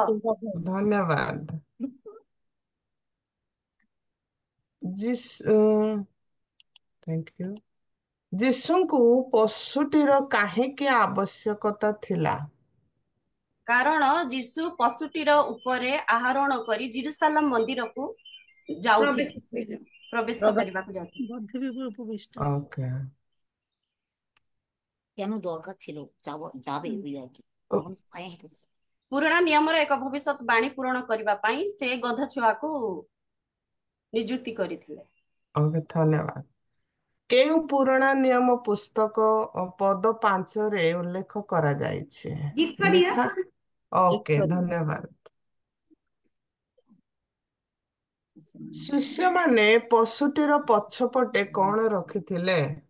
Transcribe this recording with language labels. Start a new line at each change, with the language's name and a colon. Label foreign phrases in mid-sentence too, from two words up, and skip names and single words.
Odia: ଧନ୍ୟବାଦ।
English: thank you.
Odia: ଯୀଶୁଙ୍କୁ ପଶୁଟିର କାହିଁକି ଆବଶ୍ୟକତା ଥିଲା? କାରଣ ଯୀଶୁ ପଶୁଟିର ଉପରେ ଆରୋହଣ କରି ଜେରୁସାଲେମ ମନ୍ଦିରକୁ ଯାଉଥିଲେ, ପ୍ରବେଶ କରିବାକୁ ଯାଉଥିଲେ। বদ্ধবিপুর উপবিষ্ট
Bangla: ওকে কেন দরকার ছিল যাবে ওই আর কি তখন পায়ে হেঁটে
Odia: ପୁରୁଣା ନିୟମର ଏକ ଭବିଷ୍ୟତବାଣୀ ପୂରଣ କରିବା ପାଇଁ ସେ ଗଧ ଛୁଆକୁ ନିଯୁକ୍ତି କରିଥିଲେ। ଓକେ ଧନ୍ୟବାଦ। କେଉଁ ପୁରୁଣା ନିୟମ ପୁସ୍ତକ ପଦ 5ରେ ଉଲ୍ଲେଖ କରାଯାଇଛି? ଜିକରିଆ। ଓକେ ଧନ୍ୟବାଦ। ଶିଷ୍ୟମାନେ ପଶୁଟିର ପଛପଟେ କଣ ରଖିଥିଲେ?